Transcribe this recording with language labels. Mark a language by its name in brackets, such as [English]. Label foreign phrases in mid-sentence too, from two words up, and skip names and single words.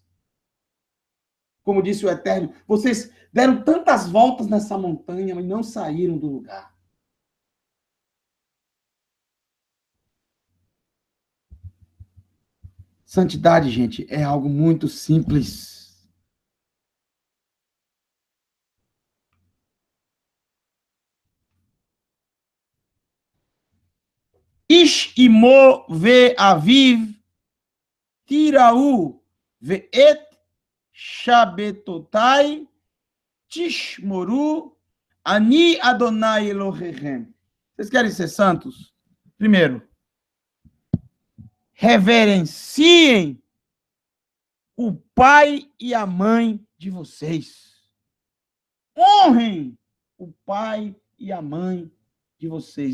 [Portuguese] Como disse o Eterno, vocês deram tantas voltas nessa montanha, mas não saíram do lugar. Santidade, gente, é algo muito simples. [Hebrew] איש אמו ואביו תיראו ואת שבתתי תשמרו אני אדני אלהיכם. [Portuguese] Vocês querem ser santos? Primeiro, reverenciem o pai e a mãe de vocês. Honrem o pai e a mãe de vocês.